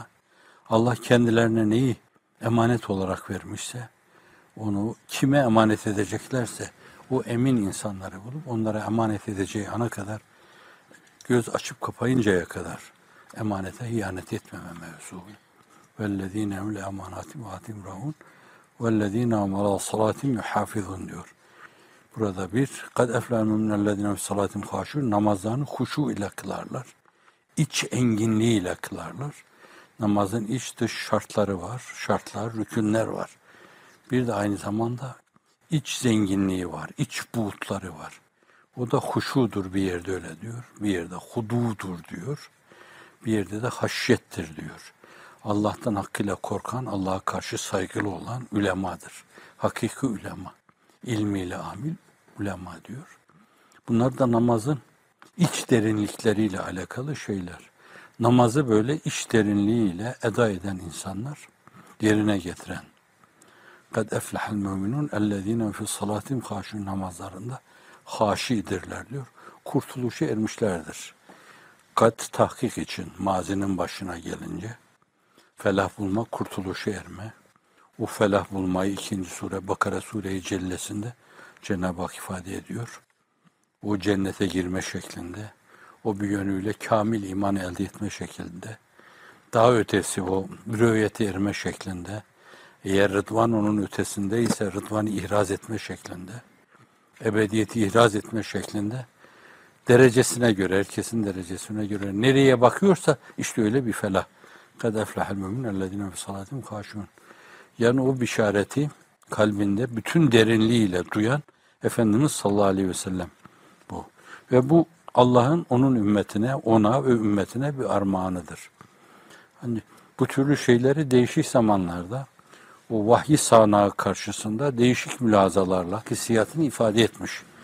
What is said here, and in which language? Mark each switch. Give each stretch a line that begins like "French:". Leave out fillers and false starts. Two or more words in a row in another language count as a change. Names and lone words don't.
Turkish: Allah kendilerine neyi emanet olarak vermişse, onu kime emanet edeceklerse, o emin insanları bulup onlara emanet edeceği ana kadar, göz açıp kapayıncaya kadar emanete ihanet etmeme mevzu.
Arabic: وَالَّذ۪ينَ هُمْ لَاَمَانَاتِمْ وَاَتِمْ رَهُونَ وَالَّذ۪ينَ هُمْ عَلَى صَلَاتِمْ يُحَافِظُونَ diyor.
Turkish: Burada bir,
Arabic: قَدْ اَفْلَانُ مِنَ الَّذ۪ينَ فِي صَلَاتِمْ خَاشُونَ
Turkish: Namazlarını huşu ile kılarlar. İç enginliği ile kılarlar. Namazın iç dış şartları var, rükünler var. Bir de aynı zamanda iç zenginliği var, iç buğutları var. O da huşudur, bir yerde öyle diyor, bir yerde hududur diyor, bir yerde de haşyettir diyor. Allah'tan hakkıyla korkan, Allah'a karşı saygılı olan ulemadır. Hakiki ulema, ilmiyle amil ulema diyor. Bunlar da namazın iç derinlikleriyle alakalı şeyler. Namazı böyle iç derinliğiyle eda eden insanlar, yerine getiren.
Arabic: قَدْ اَفْلَحَ الْمُؤْمِنُونَ اَلَّذ۪ينَ فِي صَلَاتِهِمْ خَاشِعُونَ
Turkish: namazlarında haşidirler diyor. Kurtuluşa ermişlerdir. Kat tahkik için mazinin başına gelince felah bulmak, kurtuluşa erme. O felah bulmayı 2. sure Bakara Sure-i Cellesinde Cenab-ı Hak ifade ediyor. O cennete girme şeklinde, o bir yönüyle kamil iman elde etme şeklinde, daha ötesi o rüyete erme şeklinde, eğer rıdvan onun ötesindeyse rıdvanı ihraz etme şeklinde, ebediyeti ihraz etme şeklinde, derecesine göre, herkesin derecesine göre nereye bakıyorsa işte öyle bir felah.
Arabic: قَدْ اَفْلَحَ الْمُؤْمِنُونَ الَّذ۪ينَ فِي صَلَاتِهِمْ خَاشِعُونَ.
Turkish: Yani o bişareti kalbinde bütün derinliğiyle duyan Efendimiz
Arabic: صلى الله عليه وسلم
Turkish: bu. Ve bu Allah'ın onun ümmetine, ona ve ümmetine bir armağanıdır. Hani bu türlü şeyleri değişik zamanlarda o vahyi sahnağı karşısında değişik mülazalarla hissiyatını ifade etmiş.